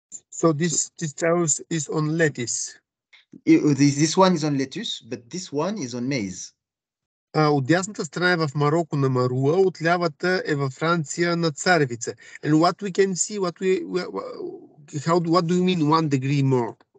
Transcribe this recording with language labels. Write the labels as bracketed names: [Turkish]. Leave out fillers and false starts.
[English] So this house is on lettuce. This one is on lettuce, but this one is on maize. [Bulgarian] От дясната страна е в Марокко на маруа, от лявата е във Франция на царевица. [English] And what we can see, what do you mean 1 degree more?